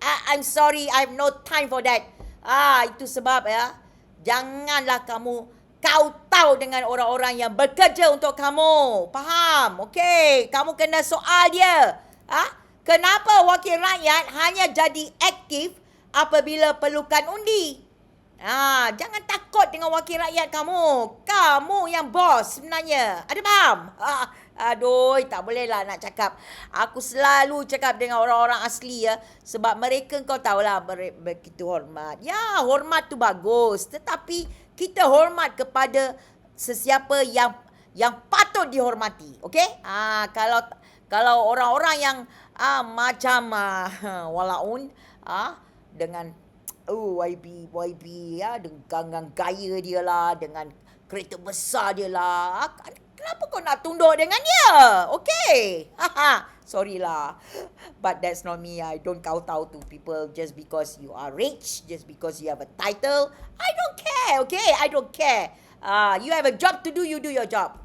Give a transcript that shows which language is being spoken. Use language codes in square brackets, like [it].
[en] I'm sorry, I have no time for that. [ms] Itu sebab ya, janganlah kamu kau tahu dengan orang-orang yang bekerja untuk kamu. Faham? Okey, kamu kena soal dia. Kenapa wakil rakyat hanya jadi aktif apabila perlukan undi? Jangan takut dengan wakil rakyat kamu. Kamu yang bos sebenarnya. Ada faham? Aduh, tak boleh lah nak cakap. Aku selalu cakap dengan orang-orang asli ya. Sebab mereka kau tahulah begitu hormat. Ya, hormat tu bagus. Tetapi kita hormat kepada sesiapa yang patut dihormati. Okey? Kalau orang-orang yang macam walaun dengan YB ya, dengan gaya dia lah, dengan kereta besar dia lah. Kenapa kau nak tunduk dengan dia? [en] Okay. Sorry lah. But that's not me. I don't kowtow to people just because you are rich, just because you have a title. I don't care, okay? I don't care. You have a job to do, you do your job.